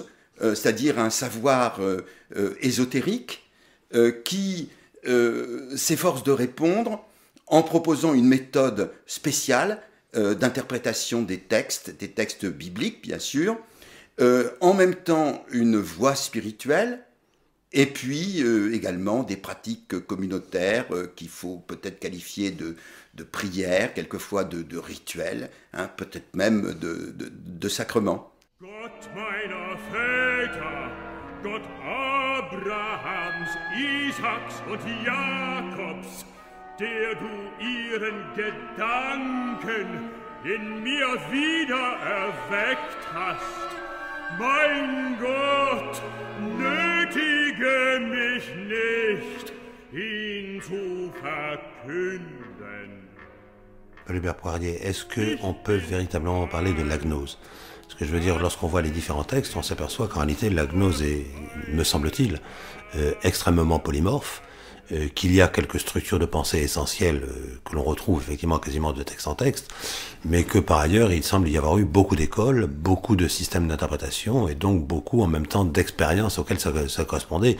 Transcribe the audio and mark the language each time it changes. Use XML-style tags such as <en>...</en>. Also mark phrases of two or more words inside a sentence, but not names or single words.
<fr>c'est-à-dire un savoir ésotérique qui s'efforce de répondre en proposant une méthode spéciale d'interprétation des textes bibliques bien sûr, en même temps une voie spirituelle, et puis également des pratiques communautaires qu'il faut peut-être qualifier de prières, quelquefois de rituels, hein, peut-être même de sacrements.</fr> <de>Gott meiner Väter, Gott Abrahams, Isaaks und Jakobs, der du ihren Gedanken in mir wieder erweckt hast. Mein Gott, nötige mich nicht, ihn zu verkünden.</de> <fr>Hubert Poirier, est-ce qu'on peut véritablement parler de la gnose? Ce que je veux dire, lorsqu'on voit les différents textes, on s'aperçoit qu'en réalité, la gnose est, me semble-t-il, extrêmement polymorphe, qu'il y a quelques structures de pensée essentielles que l'on retrouve effectivement quasiment de texte en texte, mais que par ailleurs, il semble y avoir eu beaucoup d'écoles, beaucoup de systèmes d'interprétation, et donc beaucoup en même temps d'expériences auxquelles ça correspondait.</fr>